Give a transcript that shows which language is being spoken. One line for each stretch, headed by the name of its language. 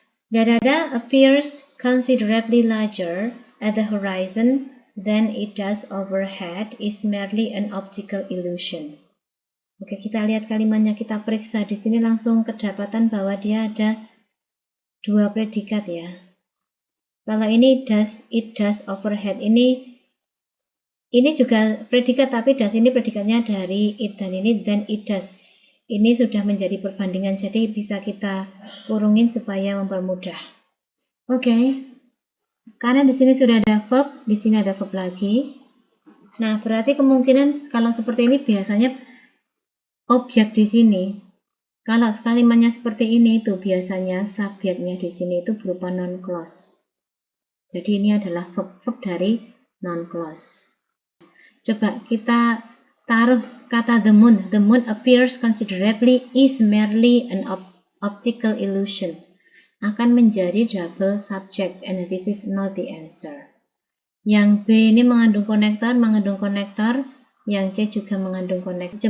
English: The data appears considerably larger at the horizon than it does overhead is merely an optical illusion.
Indonesian: Oke, kita lihat kalimatnya, kita periksa. Di sini langsung kedapatan bahwa dia ada dua predikat ya. Kalau ini
English: does, it does overhead,
Indonesian: ini juga predikat, tapi does ini predikatnya dari it, dan ini
English: then it does.
Indonesian: Ini sudah menjadi perbandingan, jadi bisa kita kurungin supaya mempermudah. Oke. Karena di sini sudah ada verb, di sini ada verb lagi. Nah, berarti kemungkinan kalau seperti ini biasanya objek di sini. Kalau kalimatnya seperti ini itu biasanya subjeknya di sini itu berupa non-clause. Jadi ini adalah verb dari non-clause. Coba kita taruh kata
English: the moon appears considerably is merely an optical illusion,
Indonesian: akan menjadi
English: double subject, and this is not the answer.
Indonesian: Yang B ini mengandung konektor, yang C juga mengandung konektor.